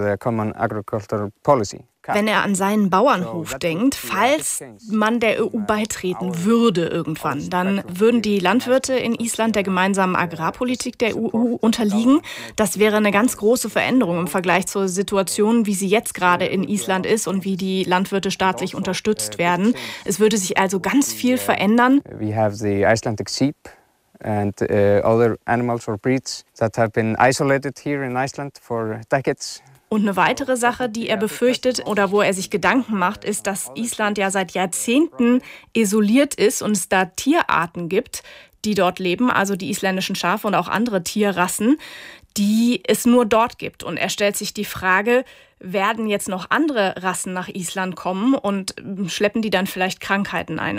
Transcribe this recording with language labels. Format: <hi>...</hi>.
<de>Wenn er an seinen Bauernhof denkt, falls man der EU beitreten würde irgendwann, dann würden die Landwirte in Island der gemeinsamen Agrarpolitik der EU unterliegen. Das wäre eine ganz große Veränderung im Vergleich zur Situation, wie sie jetzt gerade in Island ist und wie die Landwirte staatlich unterstützt werden. Es würde sich also ganz viel verändern. Wir haben die Icelandic Sheep.</de> <en>And other animals or breeds that have been isolated here in Iceland for decades.</en> <de>Und eine weitere Sache, die er befürchtet oder wo er sich Gedanken macht, ist, dass Island ja seit Jahrzehnten isoliert ist und es da Tierarten gibt, die dort leben, also die isländischen Schafe und auch andere Tierrassen, die es nur dort gibt. Und er stellt sich die Frage, werden jetzt noch andere Rassen nach Island kommen und schleppen die dann vielleicht Krankheiten ein?</de>